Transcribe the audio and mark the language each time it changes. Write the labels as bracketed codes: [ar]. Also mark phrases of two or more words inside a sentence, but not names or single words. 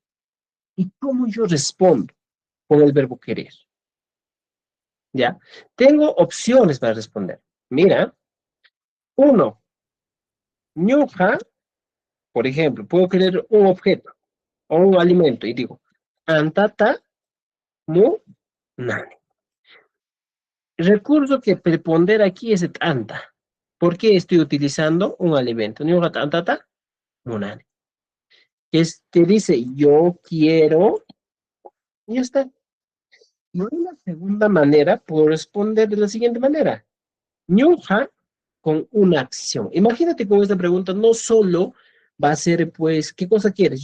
[es] ¿Y cómo yo respondo con el verbo querer? ¿Ya? Tengo opciones para responder. Mira, uno, ñuja, por ejemplo, puedo querer un objeto o un alimento y digo, [qu] antata mu nani. [es] El recurso que prepondera aquí es el anta. ¿Por qué estoy utilizando un alimento? [qu] Ñuja antata mu nani. [es] Que dice, yo quiero, y ya está. Y una segunda manera, puedo responder de la siguiente manera. Ñuja con una acción. Imagínate con esta pregunta, no solo va a ser, pues, ¿qué cosa quieres?